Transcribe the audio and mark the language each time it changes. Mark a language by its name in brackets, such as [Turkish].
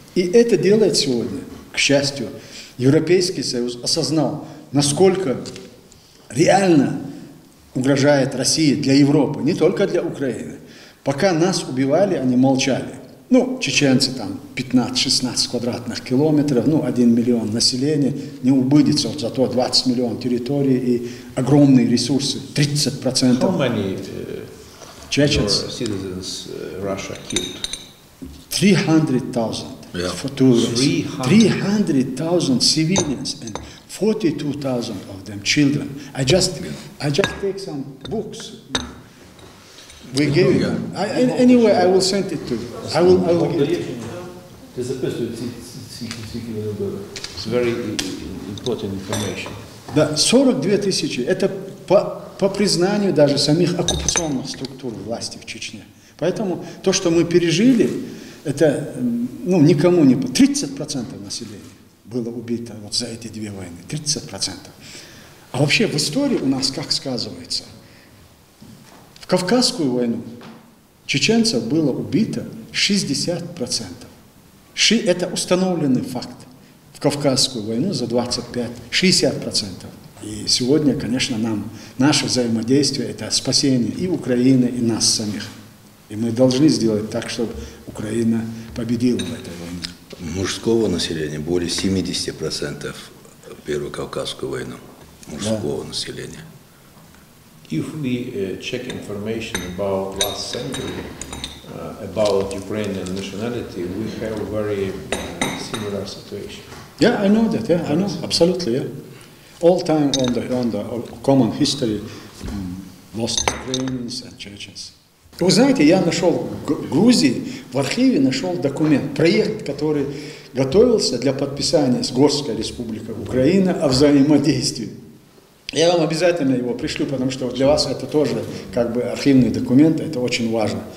[Russian] И это делает сегодня, к счастью, Европейский Союз осознал, насколько реально угрожает Россия для Европы, не только для Украины. Пока нас убивали, они молчали. Ну, чеченцы там 15-16 квадратных километров, 1 миллион населения, не убыдится, зато 20 миллионов территорий и огромные ресурсы, 30%. [English] How many Chechens? Citizens Russia killed? 300,000. Yeah. 300,000 civilians and 42,000 of them children. I just take some books. We gave them. Anyway, I will send it to you. I will give it to you. It's very important information. [Russian] Да, 42 тысячи. Это по признанию даже самих оккупационных структур власти в Чечне. Поэтому то, что мы пережили, это никому не... 30% населения было убито вот за эти две войны. 30%. А вообще в истории у нас как сказывается? В Кавказскую войну чеченцев было убито 60%. Это установленный факт. В Кавказскую войну за 60%. И сегодня, конечно, наше взаимодействие – это спасение и Украины, и нас самих. И мы должны сделать так, чтобы Украина победила в этой войне. Мужского населения более 70% в Первую Кавказскую войну. Мужского населения. [English] If we check information about last century, about Ukrainian nationality, we have a very similar situation. Yeah, I know that. Yeah, I know. Absolutely. Yeah. All time on the common history, lost Ukrainians and Chechens. [Russian] Вы знаете, я нашел в Грузии, в архиве нашел документ, проект, который готовился для подписания с Горской республикой Украина о взаимодействии. Я вам обязательно его пришлю, потому что для вас это тоже как бы архивный документ, это очень важно.